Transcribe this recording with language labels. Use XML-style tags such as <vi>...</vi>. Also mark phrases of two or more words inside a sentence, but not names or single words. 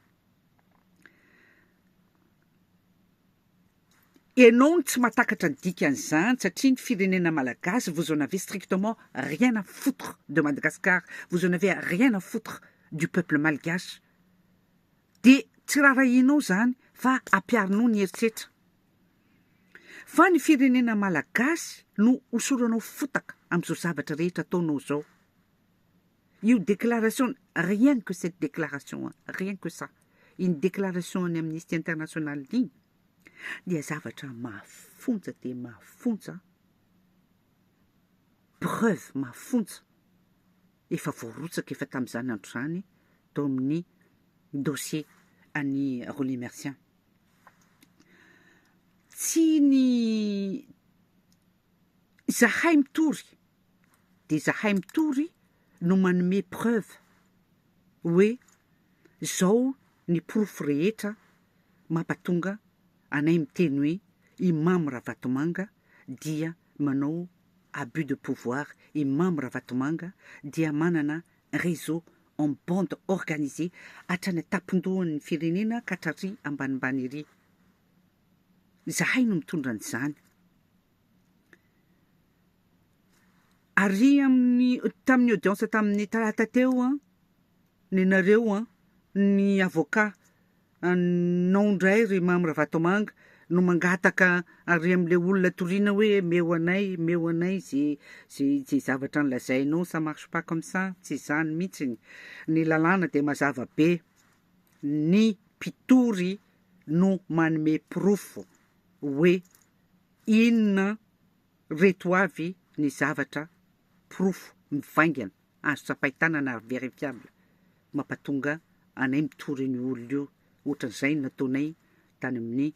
<mg>ianao tsy mahatakatra dikan'izany satria ny firenena malagasy</mg> <fr>vous en avez strictement rien à foutre de Madagascar, vous en avez rien à foutre du peuple malgache</fr> <mg>de tsy rarahinao zany fa ampiarinao ny heritreritra fa ny firenena malagasy no hosoranao fotaka amin'izao zavatra rehetra ataonao zao io déclaration</mg> <fr>rien que cette déclaration rien que ça une déclaration</fr> <mg>ny Amnesty International iny dia zavatra mafonja de mafonja preuve mafonja efa voarotsaka efa tamin'izany andro zany tao amin'ny dossier any Roly Mercian tsy ny zahay mitory de zahay mitory no manome preuve hoe zao ny profo rehetra mampatonga anay miteny hoe Imam Ravatomanga dia manao</mg> <fr>abus de pouvoir,</fr> <mg>Imam Ravatomanga dia manana</mg> <fr>réseau en bande organisée</fr> <mg>hatrany tapindohan'ny firenena ka hatrary ambanimbany ery zahay no mitondra an'izany ary tamin'ny audience tamin'ny talata teo nenareo ny avocat nondray ry Imam Ravatomanga no mangataka ary am'le olona toriana hoe meo anay zay zavatra nolazainao</mg> <fr>ça marche pas comme ça</fr> <mg>tsy zany mihitsy ny lalàna de mazava be ny mpitory no manome profo hoe inona reto avy ny zavatra profo mivaingana azo tsapahitanana verifiable mampatonga anay mitory ny olona io ohatran'izay nataonay tany amin'ny</mg>